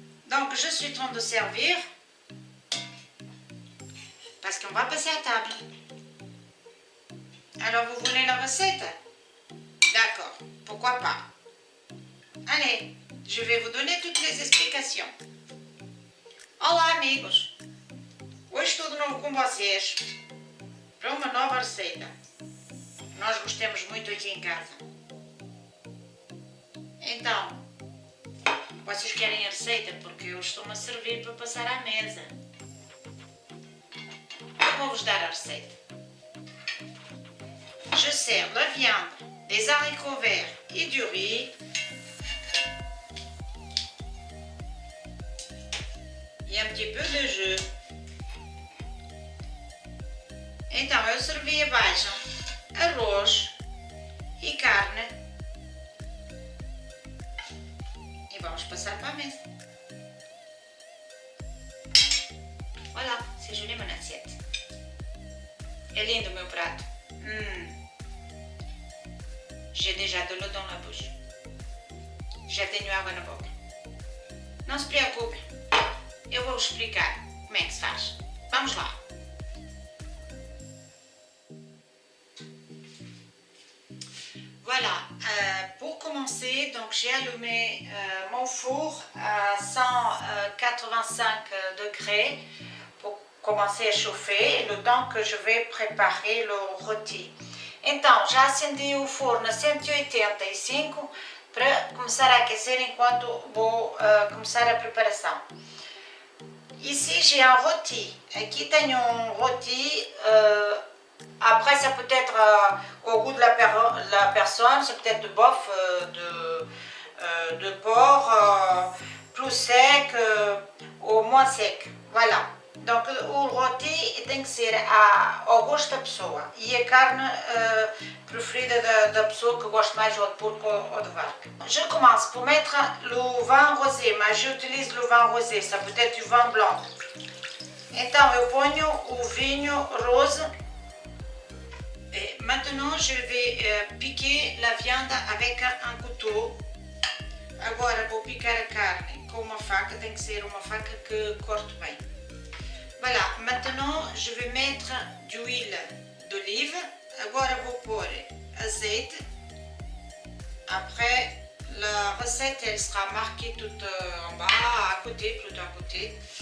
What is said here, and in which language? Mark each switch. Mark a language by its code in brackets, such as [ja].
[fr] Donc je suis en train de servir parce qu'on va passer à table. Alors vous voulez la recette? D'accord, pourquoi pas. Allez, je vais vous donner toutes les explications. [pt] Olá amigos, hoje estou de novo com vocês para uma nova receita. Nós gostamos muito aqui em casa. Então, vocês querem a receita porque eu estou-me a servir para passar à mesa. Eu vou-vos dar a receita. [fr] Je sers la viande, des haricots verts et du riz. [pt] E um [fr] petit peu de jus. [pt] Então, eu servi abaixo arroz e carne. E vamos passar para a mesa. [fr] Voilà, c'est joli mon assiette. [pt] É lindo o meu prato. [fr] J'ai déjà de l'eau dans la bouche. [pt] Já tenho água na boca. Não se preocupe. Eu vou explicar como é que se faz. Vamos lá. [fr] Voilà, pour commencer, donc j'ai allumé mon four à 185 degrés pour commencer a chauffer le temps que je vais préparer le rôti. [pt] Então, já acendi o forno a 185 para começar a aquecer enquanto vou começar a preparação. [fr] Ici, j'ai un rôti. [pt] Aqui tenho um rôti. [fr] Après, ça peut être au goût de la personne. C'est peut-être de bœuf, de porc, plus sec ou moins sec. Voilà. [pt] Donc, o rôti tem que ser ao gosto da pessoa. E a carne preferida da pessoa que gosta mais ou de porco ou de vaca. [fr] Je commence pour mettre le vin rosé, mas j'utilise le vin rosé, ça peut être du vin blanc. [pt] Então, eu ponho o vinho rose. [fr] Et maintenant, je vais piquer la viande avec un couteau. [pt] Agora, vou picar a carne com uma faca, tem que ser uma faca que corte bem. [fr] Voilà, maintenant je vais mettre d'huile d'olive. [pt] Agora vou pôr azeite. [fr] Après, la recette elle sera marquée tout en bas, à côté, plutôt à côté.